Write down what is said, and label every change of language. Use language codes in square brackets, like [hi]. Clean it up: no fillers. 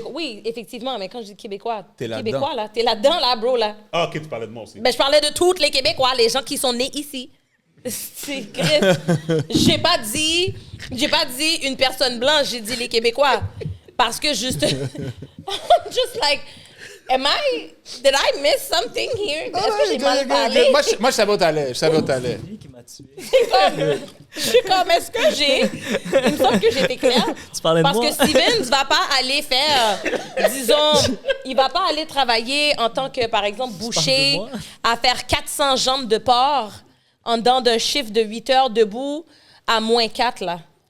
[fr] Oui, effectivement, mais quand je dis Québécois, t'es là-dedans. Québécois, là, t'es là-dedans, là, bro, là. Ah, OK, tu parlais de moi aussi. Ben, je parlais de tous les Québécois, les gens qui sont nés ici. C'est j'ai pas dit une personne blanche, j'ai dit les Québécois. Parce que juste... [en] just like... Did I miss something here? [fr] Est-ce que j'ai mal parlé? Moi, je savais où t'allais. Je qui m'a tué. Je suis comme, est-ce que il me semble que j'ai été claire. Tu parlais de Parce moi. que Steven ne va pas aller faire, disons, il va pas aller travailler en tant que, par exemple, boucher, à faire 400 jambes de porc en dedans d'un chiffre de 8 heures debout à -4, là.